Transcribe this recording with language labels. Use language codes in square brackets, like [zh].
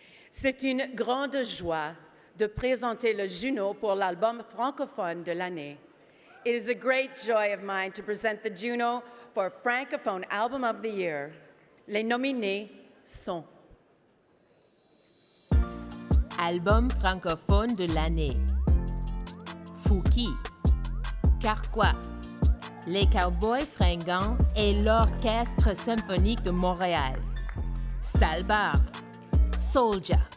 [fr] C'est une grande joie de présenter le Juno pour l'album francophone de l'année. [en] It is a great joy of mine to present the Juno for Francophone Album of the Year. [fr] Les nominés sont Album francophone de l'année. Fouki. Carquois. Les Cowboys fringants et l'Orchestre symphonique de Montréal. Salbar. Soldier.